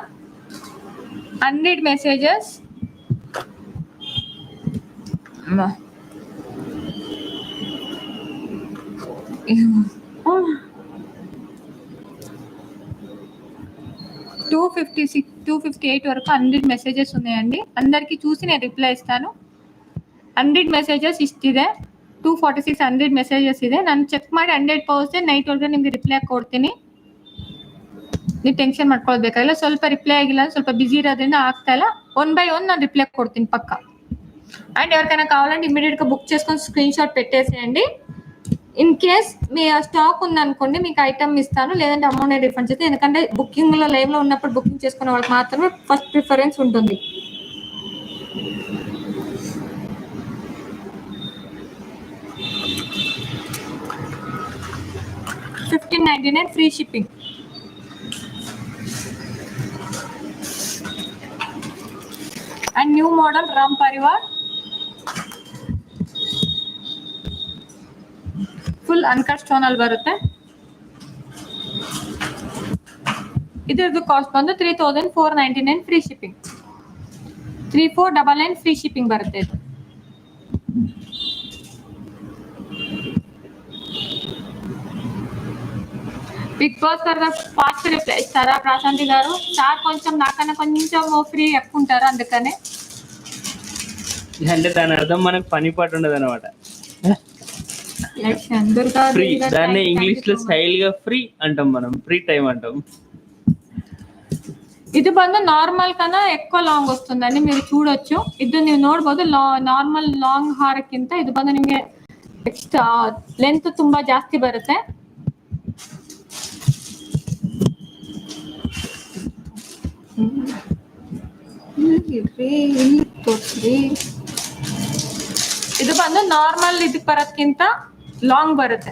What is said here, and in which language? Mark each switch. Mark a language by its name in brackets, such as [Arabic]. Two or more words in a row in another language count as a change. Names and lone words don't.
[Telugu] 100 మెసేజెస్. 258 వరకు 100 మెసేజెస్ ఉన్నాయండి. అందరికి చూసి నేను రిప్లై ఇస్తాను. [Kannada] 100 ಮೆಸೇಜಸ್ ಇಷ್ಟಿದೆ. 246 100 ಮೆಸೇಜಸ್ ಇದೆ. ನಾನು ಚೆಕ್ ಮಾಡಿ 100% ನೈಟ್ ಒಳಗೆ ನಿಮ್ಗೆ ರಿಪ್ಲೈ ಕೊಡ್ತೀನಿ. ನೀವು ಟೆನ್ಷನ್ ಮಾಡ್ಕೊಳ್ಬೇಕಾಗಿಲ್ಲ. ಸ್ವಲ್ಪ ರಿಪ್ಲೈ ಆಗಿಲ್ಲ, ಸ್ವಲ್ಪ ಬಿಸಿ ಇರೋದ್ರಿಂದ ಆಗ್ತಾ ಇಲ್ಲ. [Telugu] 1 by 1 ನಾನು రిప్లై కొడుతుంది పక్క. అండ్ ఎవరికైనా కావాలంటే ఇమీడియట్ గా బుక్ చేసుకొని [English] screen shot [Telugu] పెట్టేసేయండి. [English] in case [Telugu] మీ స్టాక్ ఉందనుకోండి మీకు ఐటమ్ ఇస్తాను, లేదంటే [English] amount refund [Telugu] చేస్తాను. ఎందుకంటే బుకింగ్లో లైవ్లో ఉన్నప్పుడు బుకింగ్ చేసుకునే వాళ్ళకి మాత్రమే [English] first preference [Telugu] ఉంటుంది. [English] $15.99 free shipping. and new model Ram Parivar full uncut stone [Kannada] ಅಲ್ಲಿ ಬರುತ್ತೆ. ಇದರದ್ದು ಕಾಸ್ಟ್ ಬಂದು 3499 [English] free shipping. [Kannada] 3499 [English] free shipping [Kannada] ಬರುತ್ತೆ ಇದು. [Telugu] బిగ్ బాస్ గారు [English] fast reply [Telugu] ఇస్తారా ప్రశాంతి గారు? సార్ కొంచెం నాకన్నా కొంచెం ఫ్రీ ఎక్కువ ఉంటారు, అందుకనే. అంటే దాని అర్థం మనకు పని పాటు ఉండదు అనమాట. ఫ్రీ, దాన్ని ఇంగ్లీష్ లో స్టైల్ గా ఫ్రీ అంటాం మనం, [English] free time [Telugu] అంటాం. [Kannada] ಇದು ಬಂದು ನಾರ್ಮಲ್ [Telugu] ಕన్నా ఎక్కువ ಲಾಂಗ್ వస్తుందండి, మీరు చూడొచ్చు. [Kannada] ಇದು ನೀವು ನೋಡಬಹುದು. [English] normal long [Kannada] ಹಾರಕ್ಕಿಂತ ಇದು ಬಂದು ನಿಮಗೆ [English] extra length [Kannada] ತುಂಬಾ ಜಾಸ್ತಿ ಬರುತ್ತೆ. ಇದು ಬಂದು ನಾರ್ಮಲ್ ಇದಕ್ಕೆ ಬರೋದ್ಕಿಂತ ಲಾಂಗ್ ಬರುತ್ತೆ.